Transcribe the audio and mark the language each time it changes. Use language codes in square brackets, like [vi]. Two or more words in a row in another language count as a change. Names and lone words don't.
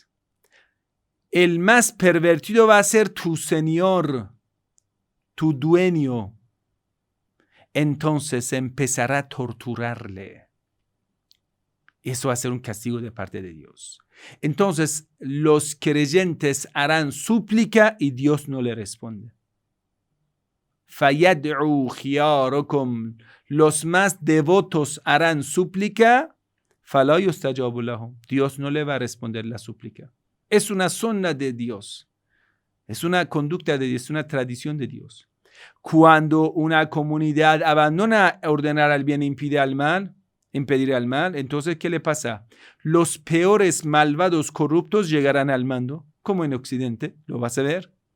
[es] El más pervertido va a ser tu señor, tu dueño. Entonces empezará a torturarle. Eso va a ser un castigo de parte de Dios. Entonces los creyentes harán súplica y Dios no le responde. [ar] فَيَدْعُوا خِيَارَكُمْ. [es] Los más devotos harán súplica. [ar] فَلَا يُسْتَجَابُ لَهُمْ. [es] Dios no le va a responder la súplica. Es una sunna de Dios. Es una conducta de Dios, es una tradición de Dios. Cuando una comunidad abandona ordenar al bien e impedir al mal, entonces ¿qué le pasa? Los peores malvados corruptos llegarán al mando, como en Occidente, lo vas a ver.